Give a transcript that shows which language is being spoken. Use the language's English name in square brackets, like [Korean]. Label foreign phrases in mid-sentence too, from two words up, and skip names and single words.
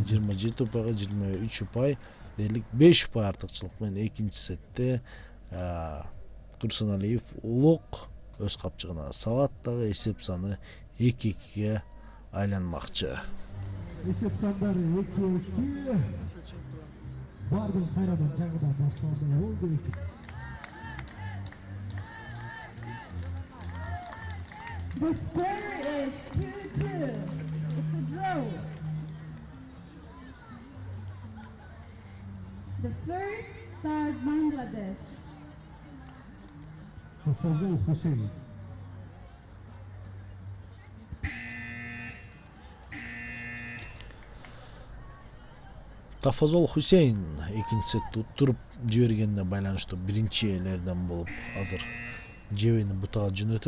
[Kyrgyz] 27 упайга 23 упай дерлик 5 упай артыкчылык менен экинчи сетте Курсаналиев Улук өз капчыгына салат дагы. Эсеп саны 2-2ге айланмакчы. Эсеп сандары 2-2. Бардын кайрадан жаңыдан башталды болду. [English] The score is 2-2. It's a draw. The first start Bangladesh. [Kyrgyz] Тафазол Хусейн. Тафазол Хусейн экинчи сетти уттуруп жибергенине байланыштуу биринчилерден болуп азыр жебени бутага жөнөтөт.